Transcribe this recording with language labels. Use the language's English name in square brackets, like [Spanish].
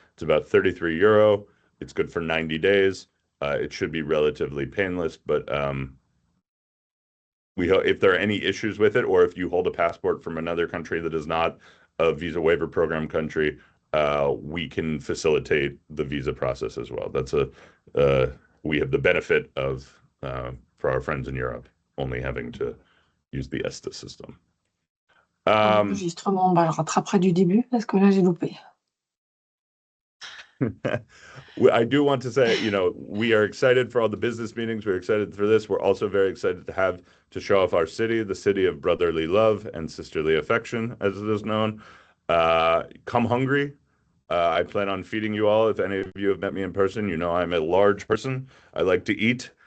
[English] It's about €33. It's good for 90 days. It should be relatively painless, but if there are any issues with it, or if you hold a passport from another country that is not a visa waiver program country, we can facilitate the visa process as well. We have the benefit of, for our friends in Europe, only having to use the ESTA system. [French] L'enregistrement, je rattraperai du début parce que là j'ai loupé. [English] I do want to say, we are excited for all the business meetings. We're excited for this. We're also very excited to show off our city, the city of brotherly love and sisterly affection, as it is known. Come hungry. I plan on feeding you all. If any of you have met me in person, you know I'm a large person. I like to eat.